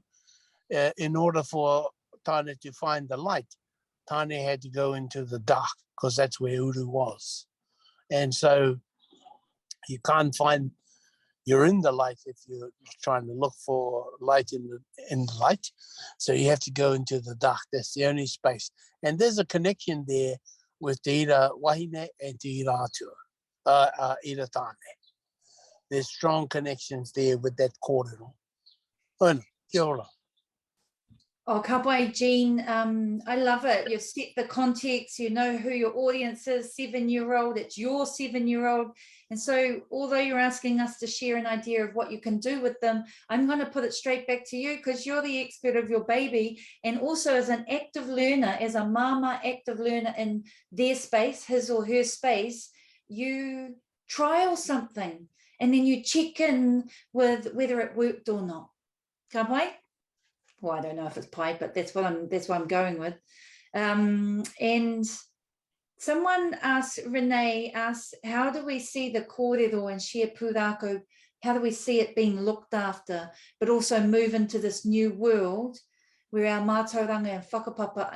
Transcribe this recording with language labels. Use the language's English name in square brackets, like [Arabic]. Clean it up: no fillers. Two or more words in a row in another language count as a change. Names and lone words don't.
[English] In order for Tāne to find the light, Tāne had to go into the dark, because that's where Uru was. And so you can't find, you're in the light if you're trying to look for light in the light. So you have to go into the dark. That's the only space. And there's a connection there with [Māori] te ira wahine [English] and [Māori] te ira atua, ira tāne. [English] There's strong connections there with that kōrero. [Māori] Ona, kia ora. [English] Oh, [Māori] ka pai, [English] Jean. I love it. You've set the context. You know who your audience is, 7-year-old. It's your 7-year-old. And so although you're asking us to share an idea of what you can do with them, I'm going to put it straight back to you because you're the expert of your baby. And also as an active learner, as a mama active learner in their space, his or her space, you trial something and then you check in with whether it worked or not. [Māori] Ka pai? [English] Well, I don't know if it's pai, but that's what I'm going with. And someone asked, Renee asked, how do we see the kōrero and share pūrākau? How do we see it being looked after, but also move into this new world where our mātauranga and whakapapa?